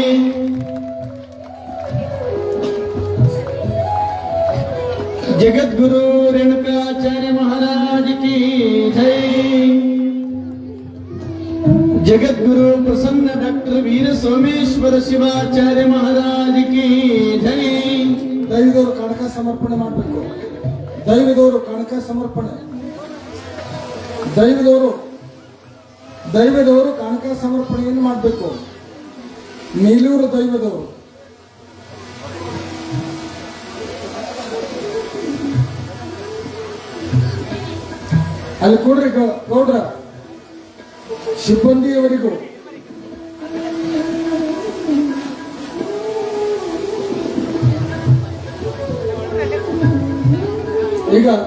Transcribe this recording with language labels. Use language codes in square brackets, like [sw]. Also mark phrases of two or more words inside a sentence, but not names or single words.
[hi] जगद्गुरु रेणुकाचार्य महाराज की जय। जगद्गुरु प्रसन्न डॉक्टर वीर सोमेश्वर शिवाचार्य महाराज की जय। [kn] ದೈವದವರು ಕಣಕ ಸಮರ್ಪಣೆ ಮಾಡಬೇಕು. ದೈವದವರು ಕಣಕ ಸಮರ್ಪಣೆ. ದೈವದವರು ಕಾಣಿಕೆ ಸಮರ್ಪಣೆಯನ್ನು ಮಾಡಬೇಕು. ನೀಲೂರು ದೈವದವರು ಅಲ್ಲಿ ಕೂಡ್ರಿ ಗೌಡ್ರ ಸಿಬ್ಬಂದಿಯವರಿಗೂ ಈಗ